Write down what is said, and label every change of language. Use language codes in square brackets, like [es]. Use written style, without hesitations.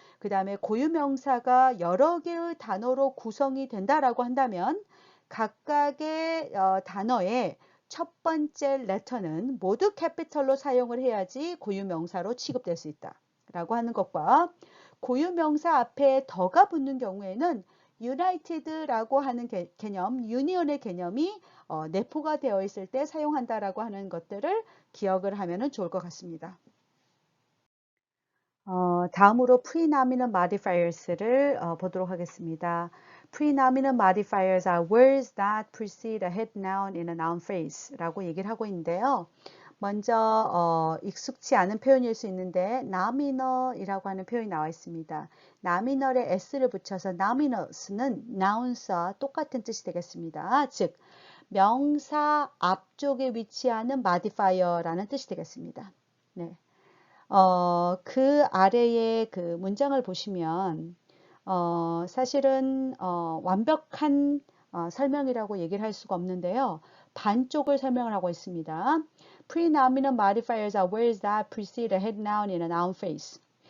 [ko] 그 다음에 고유명사가 여러 개의 단어로 구성이 된다라고 한다면 각각의 단어의 첫 번째 레터는 모두 캐피털로 사용을 해야지 고유명사로 취급될 수 있다 라고 하는 것과 고유명사 앞에 더가 붙는 경우에는 united라고 하는 개념, union의 개념이 내포가 되어 있을 때 사용한다라고 하는 것들을 기억을 하면 좋을 것 같습니다. 다음으로 pre-nominal modifiers를 보도록 하겠습니다. [en] Pre-nominal modifiers are words that precede a head noun in a noun phrase [ko] 라고 얘기를 하고 있는데요. 먼저 익숙치 않은 표현일 수 있는데 nominal이라고 하는 표현이 나와 있습니다. nominal에 s를 붙여서 nominals는 nouns와 똑같은 뜻이 되겠습니다. 즉 명사 앞쪽에 위치하는 modifier라는 뜻이 되겠습니다. 네. 그 아래의 그 문장을 보시면 사실은 완벽한 설명이라고 얘기를 할 수가 없는데요. 반쪽을 설명을 하고 있습니다. [en] Pre-nominal modifiers are words that precede a head noun in a noun phrase.